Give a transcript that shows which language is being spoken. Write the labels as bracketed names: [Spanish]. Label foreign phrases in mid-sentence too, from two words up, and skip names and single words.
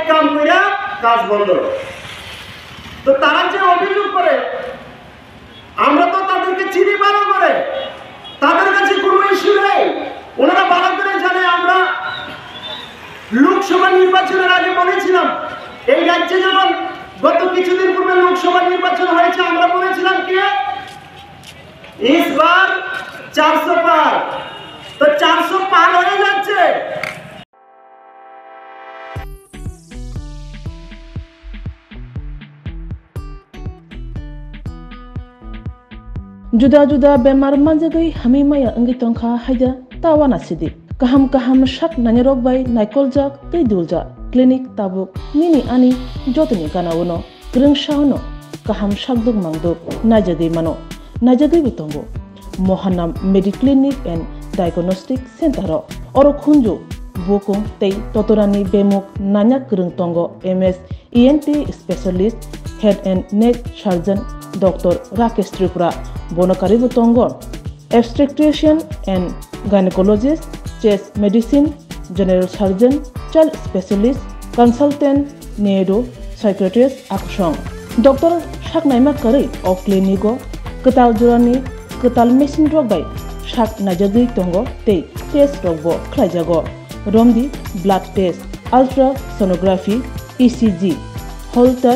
[Bangla] কাম করে কাজ বন্ধ তো তারা যে অভিযোগ করে আমরা তো তাদেরকে চিনি ভালো করে তাদের কাছে কোনো ইস্যু নেই ওনারা ভালো করে জানে আমরা লোকসভা নির্বাচনের আগে বলেছিলাম এই রাজ্যে যখন গত কিছুদিন পূর্বে লোকসভা নির্বাচন হয়েছে আমরা বলেছিলাম কি [Hindi] इस बार 400 पार [Bangla] তো 400 পার হয়ে যাচ্ছে [Kok Borok] juda bemar manjagai hamimaya angi tongkha haida tawana sidi kaham shak nanyarok bai naikol jak tei duljak clinic tabuk nini ani jotni kanawono krungshahono kaham shakduk mangduk najadi mano najadi bitongo Mohanam Mediclinic and [English] Diagnostic Center [Kok Borok] oro khunju bokung tei totorani bemuk nanya krung tongo [English] MS ENT specialist head and neck surgeon Dr. Rakesh Tripura [Kok Borok] bonokari butongo [English] obstetrician and gynecologist chest medicine general surgeon child specialist consultant neuro psychiatrist aksong Dr. [Kok Borok] Shaknaima Kari of clinico ketal jurani ketal mesin rogbai shak najadi tongo tei test rogbo khlajago romdi [English] blood test ultrasonography ECG Holter